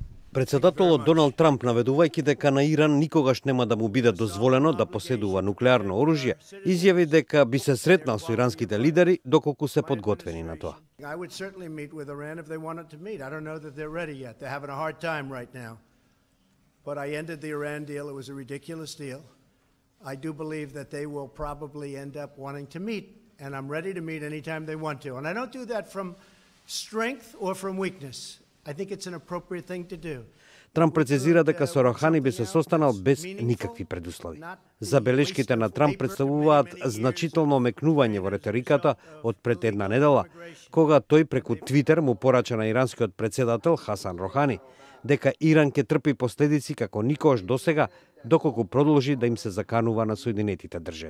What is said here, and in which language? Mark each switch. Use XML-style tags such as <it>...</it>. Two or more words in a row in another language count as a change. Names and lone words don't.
<mk>Председателот Доналд Трамп, наведувајќи дека на Иран никогаш нема да му биде дозволено да поседува нуклеарно оружје, изјави дека би се сретнал со иранските лидери доколку се подготвени на тоа.</mk> <en>But I ended the Iran deal. It was a ridiculous deal. I do believe that they will probably end up wanting to meet, and I'm ready to meet anytime they want to. And I don't do that from strength or from weakness. I think it's an appropriate thing to do.</en> <mk>Трамп прецизира дека со Рохани би се состанал без никакви предуслови. Забелешките на Трамп представуваат значително омекнување во реториката од пред една недела, кога тој преку Твитер му порача на иранскиот председател Хасан Рохани дека Иран ќе трпи последици како никогаш досега, доколку продолжи да им се заканува на Соединетите држави.</mk>